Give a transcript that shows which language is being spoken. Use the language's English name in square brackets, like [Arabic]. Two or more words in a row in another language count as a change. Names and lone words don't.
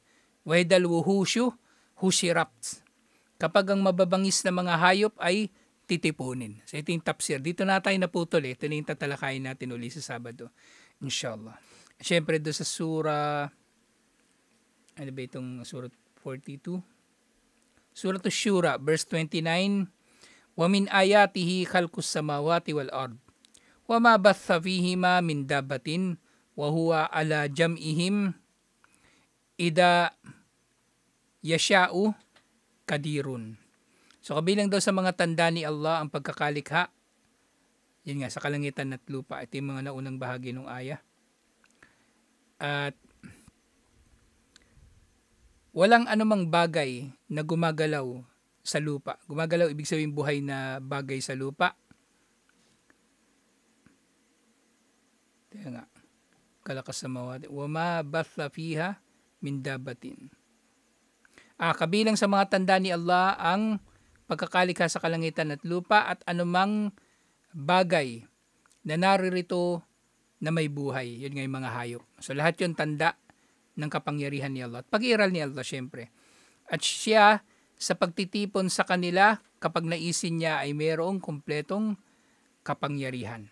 [Arabic] وإذا الوحوش حشرت. [Filipino] Kapag ang mababangis na mga hayop ay titipunin. So ito yung tafsir. Dito na tayo naputol. Ito na yung tatalakayin natin uli sa Sabado. Inshallah. Siyempre doon sa Surah, ano ba itong Surat 42? [Arabic] Surat Ash-Shura, verse 29, وَمِنْ آيَاتِهِ خَلْقُ السَّمَاوَاتِ وَالْأَرْضِ وَمَا بَثَّ فِيهِمَا مِنْ دَابَّةٍ وَهُوَ عَلَى جَمْعِهِمْ إِذَا يَشَاءُ قَدِيرٌ. [Filipino] So kabilang daw sa mga tanda ni Allah ang pagkakalikha. Yun nga, sa kalangitan at lupa. Ito yung mga naunang bahagi ng ayah. At walang anumang bagay na gumagalaw sa lupa. Gumagalaw, ibig sabihin buhay na bagay sa lupa. Kaya nga, kalakas sa mawadi. [Arabic] وَمَا بَثَّ فِيهَا مِنْ دَابَّةٍ. [Filipino] Kabilang sa mga tanda ni Allah ang pagkakalikha sa kalangitan at lupa at anumang bagay na naririto na may buhay. Yun nga yung mga hayop. So lahat yun tanda ng kapangyarihan ni Allah. At pag-iral ni Allah syempre. At siya sa pagtitipon sa kanila kapag naisin niya ay mayroong kumpletong kapangyarihan.